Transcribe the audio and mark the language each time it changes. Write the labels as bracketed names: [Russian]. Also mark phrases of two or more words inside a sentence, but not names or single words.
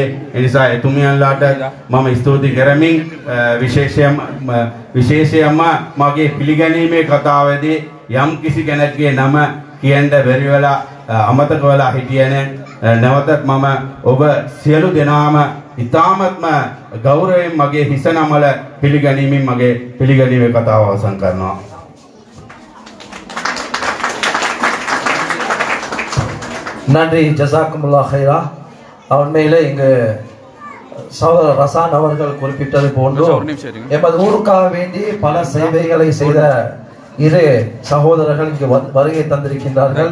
[Sinhala] ඒ නිසා එතුමියන්ලාට මම ස්තුති කරමින් විශේෂයෙන්ම මගේ පිළිගැනීමේ කතාවේදී යම් කිසි කෙනෙක්ගේ නම කියන්න බැරි වෙලා අමතක වෙලා හිටියනේ නැවතත් මම ඔබ සියලු දෙනාම ඉතාමත්ම ගෞරවයෙන් මගේ හිස නමල පිළිගැනීමෙන් මගේ පිළිගැනීමේ කතාව අවසන් කරනවා. [Arabic] நன்றி جزاكم الله خيرا. [Tamil] உண்மையிலே இங்கு சகோதரர் ரசான் அவர்கள் குறிப்பிட்டது போன்று எமது ஊருக்காக வேண்டி பல சேவைகளை செய்த இரு சகோதரர்கள் இங்கு வருகை தந்திருக்கின்றார்கள்.